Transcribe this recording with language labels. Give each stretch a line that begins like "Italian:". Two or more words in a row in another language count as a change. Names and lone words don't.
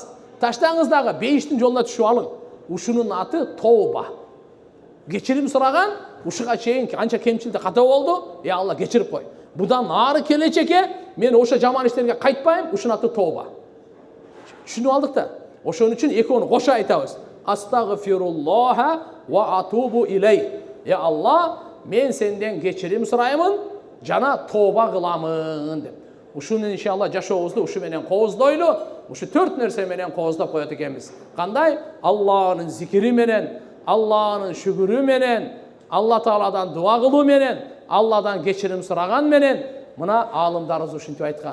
Kyrgyz: Таштаңыз дагы бейиштин жолуна түшүп алың. Ушунун аты тооба. Кечирим сураган, ушуга чейин канча кемчилдик ката болду, я Алла кечирип кой. Будан ары келечекке мен ошо жаман иштерге кайтпайм, ушунун аты тооба. Түшүнүп алдык да. Ошон үчүн экөөнү кошо айтабыз.
Arabic: أستغفر الله وأتوب إليه.
Kyrgyz: Я Алла, мен сенден кечирим сураймын, жана тооба кыламын деп. Ушуну иншалла жашообузду ушу менен кооздойлу, ушу 4 нерсе менен кооздоп коет экенбиз. Кандай? Алланын зикири менен, Алланын шүгүрү менен, Алла Тааладан дуа кылуу менен, Алладан кечирим сураган менен, мына аалымдарыбыз ушинтип айткан.